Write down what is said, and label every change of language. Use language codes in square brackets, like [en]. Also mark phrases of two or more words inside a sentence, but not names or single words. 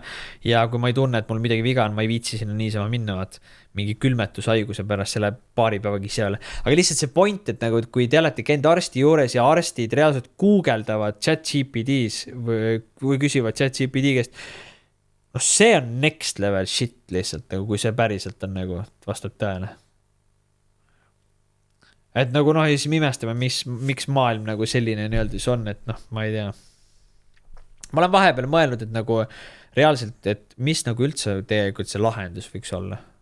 [et] Ja kui ma ei tunne, et mul midagi viga on, ma ei viitsi sinna niisama minna, vaat mingi külmetushaiguse pärast selle paari päevagi seal. Aga lihtsalt see point, et nagu, kui te olete käinud arsti juures ja arstid reaalselt guugeldavad ChatGPTs või küsivad ChatGPT käest, see on [en] next level shit [et] lihtsalt, nagu kui see päriselt on nagu vastab tõele. Et nagu ja siis me imestame, miks maailm nagu selline nii-öelda on, et ma ei tea. Ma olen vahepeal mõelnud, et nagu reaalselt, et mis nagu üldse tegelikult see lahendus võiks olla.